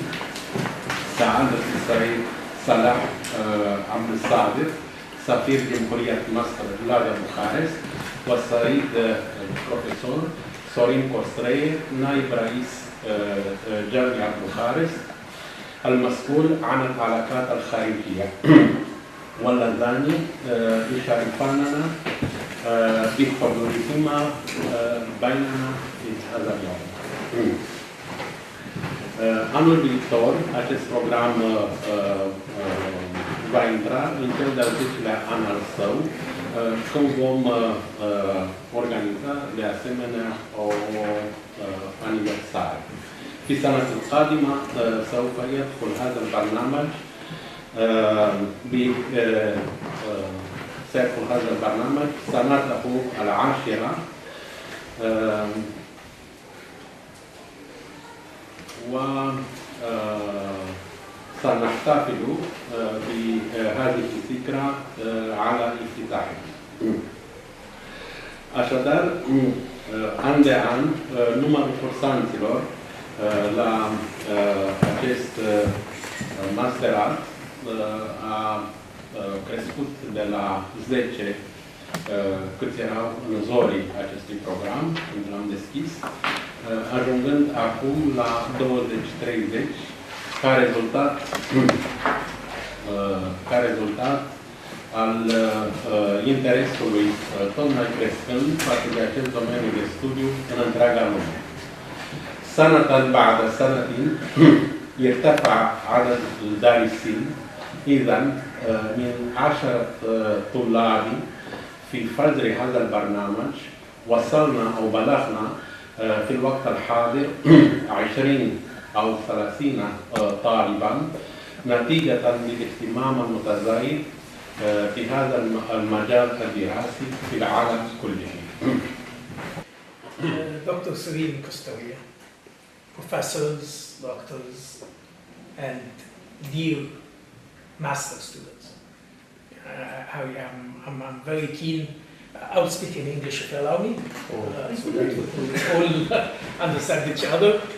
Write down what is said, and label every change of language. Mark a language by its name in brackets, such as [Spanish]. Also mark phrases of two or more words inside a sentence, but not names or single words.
[Arabic] سعادة السيد صلاح عبد الصادق سفير جمهورية مصر لدى بوخارست، والسيد البروفيسور سورين كوستري نائب رئيس جامعة بوخارست المسؤول عن العلاقات الخارجية، واللذان يشرفاننا بحضورهما بيننا في هذا اليوم. [Romanian] Anul viitor, acest program va intra în cel de-al 10-lea an al său, când vom organiza de asemenea o aniversare. [Arabic] في السنة القادمة سوف يدخل هذا البرنامج سيدخل هذا البرنامج سنته العاشرة، وسنحتفل بهذه الذكرى على افتتاحه. [Romanian] Așadar, an de an, numărul cursanților la acest masterat a crescut de la 10 câți erau în zorii acestui program, când l-am deschis, ajungând acum la 20-30, ca rezultat al interesului tot mai crescând față de acest domeniu de studiu în întreaga lume. [Arabic] سنة بعد سنة يرتفع عدد الدارسين. إذن من 10 طلاب في فجر هذا البرنامج وصلنا أو بلغنا في الوقت الحاضر 20 أو 30 طالبا نتيجة للاهتمام المتزايد في هذا المجال الدراسي في العالم كله. [English] Dr. Sorin Costoria, professors, doctors, and dear master students. I'm very keen. I'll speak in English if you allow me, so that we all understand each other.